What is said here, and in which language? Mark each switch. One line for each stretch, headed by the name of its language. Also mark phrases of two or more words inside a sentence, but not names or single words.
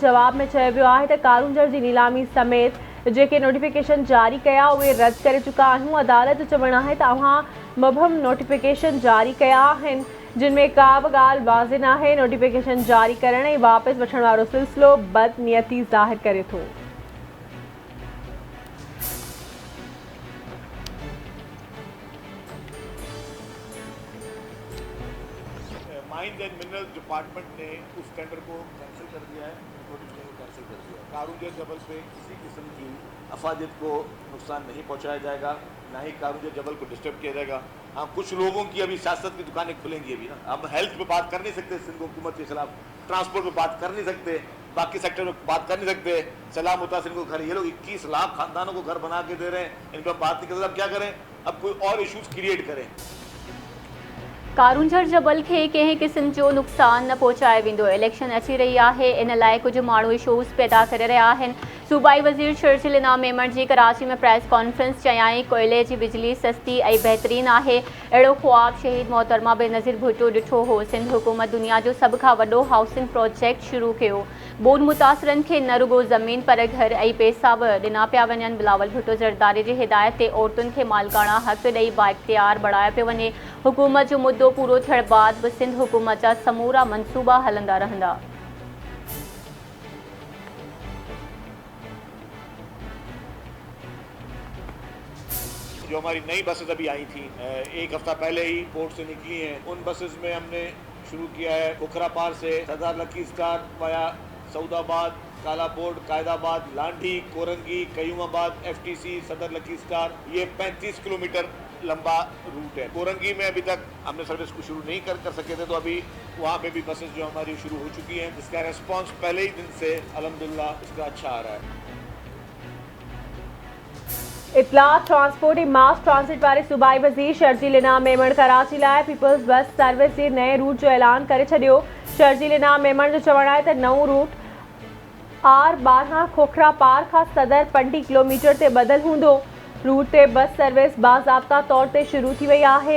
Sindhi: जवाब में चयो वियो आहे त कारूंजर जी नीलामी समेत जेके नोटिफिकेशन जारी कया उहे रद्द करे चुका आहियूं। अदालत जो चवणु आहे त अव्हां मुबहम नोटिफिकेशन जारी कया आहिनि जिन में का बि ॻाल्हि वाज़े नाहे। नोटिफिकेशन जारी करण ऐं वापसि वठण वारो सिलसिलो बदनियती ज़ाहिर करे थो।
Urdu: مائنز اینڈ منرلز ڈیپارٹمنٹ نے اس ٹینڈر کو کینسل کر دیا ہے، نوٹیفکیشن کو کینسل کر دیا ہے. کارونجر جبل پہ کسی قسم کی افادیت کو نقصان نہیں پہنچایا جائے گا، نہ ہی کارونجر جبل کو ڈسٹرب کیا جائے گا. ہاں، کچھ لوگوں کی ابھی سیاست کی دکانیں کھلیں گی ابھی نا۔ اب ہیلتھ پہ بات کر نہیں سکتے سندھ حکومت کے خلاف، ٹرانسپورٹ پہ بات کر نہیں سکتے، باقی سیکٹر میں بات کر نہیں سکتے. سلام متاثر کو گھر، یہ لوگ 21 لاکھ خاندانوں کو گھر بنا کے دے رہے ہیں، ان پر بات نہیں کرتے. اب کیا کریں? اب کوئی اور
English: इशूज क्रिएट
Urdu: کریں.
Sindhi: कारूंजर जबल खे कंहिं क़िस्म जो नुक़सान न पहुचायो वेंदो। इलेक्शन अची रही आहे, इन लाइ कुझु माण्हू इशूज़ पैदा करे रहिया आहिनि। सूबाई वज़ीर शर्जील इनाम मेमण जी कराची में
English: प्रेस कॉन्फ्रेंस
Sindhi: चयाईं कोयले जी बिजली सस्ती ऐं बहितरीन आहे। अहिड़ो ख्वाब शहीद मोहतरमा बेनज़ीर भुट्टो ॾिठो हो। सिंध हुकूमत दुनिया जो सभ खां वॾो
English: हाउसिंग प्रोजेक्ट
Sindhi: शुरू कयो। बोन मुतासिरनि खे न रुगो ज़मीन पर घर ऐं पैसा बि ॾिना पिया वञनि। बिलावल भुट्टो ज़रदारी जी हिदायत ते औरतुनि खे मालिकाना हक़ ॾेई बाइख्तियार बणायो पियो वञे। हुकूमत जो मुद्दो पूरो थियण बाद बि सिंध हुकूमत जा समूरा मनसूबा हलंदा रहंदा।
Urdu: جو ہماری نئی بسز ابھی آئی تھی، ایک ہفتہ پہلے ہی پورٹ سے نکلی ہیں، ان بسز میں ہم نے شروع کیا ہے بکھرا پار سے صدر لکی سٹار وایا سعودآباد، کالابورڈ، قائدآباد، لانڈھی، کورنگی، قیوم آباد، FTC، صدر لکی سٹار. یہ 35 کلومیٹر لمبا روٹ ہے. کورنگی میں ابھی تک ہم نے سروس کو شروع نہیں کر سکے تھے، تو ابھی وہاں پہ بھی بسز جو ہماری شروع ہو چکی ہیں، جس کا ریسپانس پہلے ہی دن سے الحمدللہ اس کا اچھا آ رہا ہے.
Sindhi: इतलात ट्रांसपोर्ट ऐं
English: मास ट्रांसिट
Sindhi: वारे सूबाई वज़ीर शर्जील इनाम मेमण कराची लाइ पीपल्स बस सर्विस जे नए रूट जो ऐलान करे छॾियो। शर्जील इनाम मेमण जो चवणु आहे त नओं रूट R12 खोखरा पार खां सदर 50 किलोमीटर ते बदल हूंदो। रूट ते
English: बस सर्विस
Sindhi: बाज़ाब्ता तौर ते शुरू थी वई आहे।